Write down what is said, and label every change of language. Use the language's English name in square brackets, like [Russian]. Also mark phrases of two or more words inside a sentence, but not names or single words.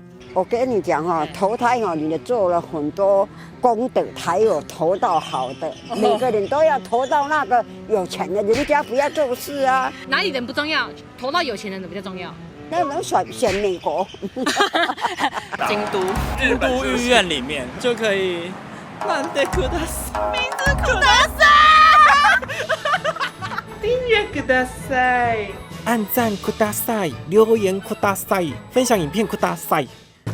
[Chinese] 我跟你讲哈，投胎哈，你做了很多功德，才有投到好的。每个人都要投到那个有钱的，人家不要做事啊。哪里人不重要，投到有钱人的比较重要。那能选美国？京都御苑里面就可以。 [Japanese] なんでください。名字ください。 [Chinese] 订阅ください。按赞ください，留言ください，分享影片ください。